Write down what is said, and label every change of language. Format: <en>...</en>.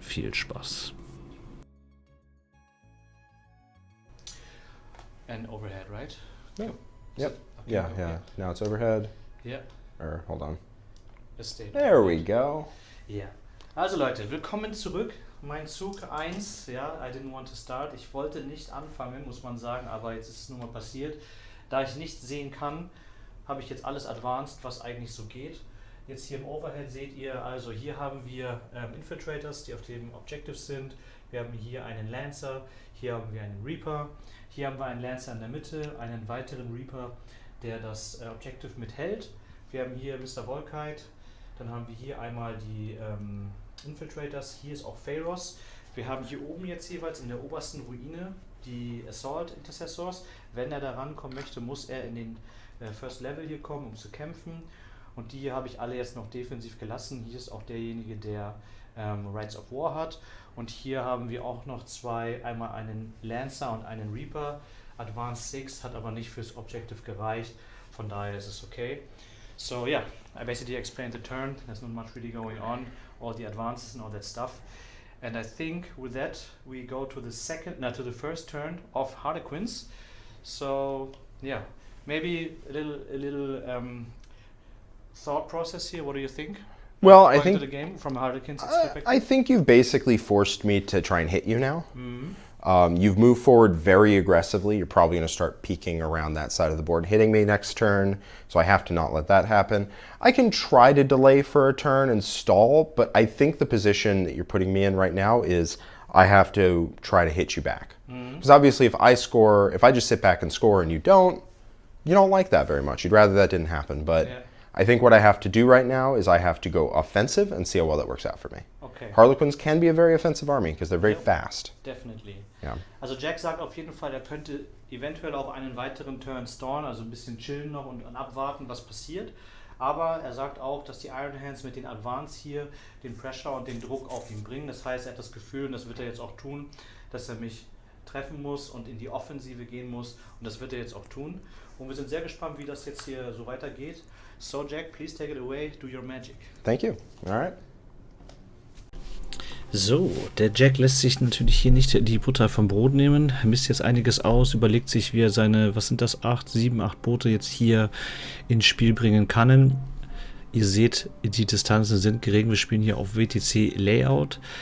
<de>Viel Spaß.</de> <en>And overhead, right? Yep. Cool. Yep. Okay, Yeah, okay. yeah. Now it's overhead. Yeah. Or hold on. Let's stay. There we go. Yeah.</en> <de>Also Leute, willkommen zurück. Mein Zug 1, ja,</de> <en>I didn't want to start.</en> <de>Ich wollte nicht anfangen, muss man sagen, aber jetzt ist es nun mal passiert. Da ich nichts sehen kann, habe ich jetzt alles advanced, was eigentlich so geht. Jetzt hier im Overhead seht ihr, also hier haben wir Infiltrators, die auf dem Objective sind. Wir haben hier einen Lancer, hier haben wir einen Reaper. Hier haben wir einen Lancer in der Mitte, einen weiteren Reaper, der das Objective mithält. Wir haben hier Mr. Volkite, dann haben wir hier einmal die Infiltrators, hier ist auch Pharos. Wir haben hier oben jetzt jeweils in der obersten Ruine die Assault Intercessors. Wenn er da rankommen möchte, muss er in den First Level hier kommen, um zu kämpfen. Und die hier habe ich alle jetzt noch defensiv gelassen. Hier ist auch derjenige, der Rights of War hat. Und hier haben wir auch noch 2, einmal einen Lancer und einen Reaper. Advanced 6 hat aber nicht fürs Objective gereicht, von daher ist es okay.</de> <en>So yeah, I basically explained the turn, there's not much really going on, all the advances and all that stuff. And I think with that we go to the first turn of Harlequins. So yeah, maybe a little thought process here, what do you think? Well, I Going think to the game from Harlequins' perspective? I think you've basically forced me to try and hit you now. Mm-hmm. You've moved forward very aggressively. You're probably going to start peeking around that side of the board, hitting me next turn, so I have to not let that happen. I can try to delay for a turn and stall, but I think the position that you're putting me in right now is I have to try to hit you back. Because obviously if I just sit back and score and you don't like that very much. You'd rather that didn't happen, but Yeah. I think what I have to do right now is I have to go offensive and see how well that works out for me. Okay. Harlequins can be a very offensive army because they're very Yep. fast. Definitely.</en> <de>Ja. Also Jack sagt auf jeden Fall, er könnte eventuell auch einen weiteren Turn stallen, also ein bisschen chillen noch und abwarten, was passiert. Aber er sagt auch, dass die Iron Hands mit den Advance hier den Pressure und den Druck auf ihn bringen. Das heißt, er hat das Gefühl, und das wird er jetzt auch tun, dass er mich treffen muss und in die Offensive gehen muss. Und das wird er jetzt auch tun. Und wir sind sehr gespannt, wie das jetzt hier so weitergeht.</de> <en>So Jack, please take it away, do your magic. Thank you. All right.</en> <de>So, der Jack lässt sich natürlich hier nicht die Butter vom Brot nehmen, misst jetzt einiges aus, überlegt sich, wie er seine, was sind das, 8 Boote jetzt hier ins Spiel bringen kann. Ihr seht, die Distanzen sind gering, wir spielen hier auf WTC Layout.</de>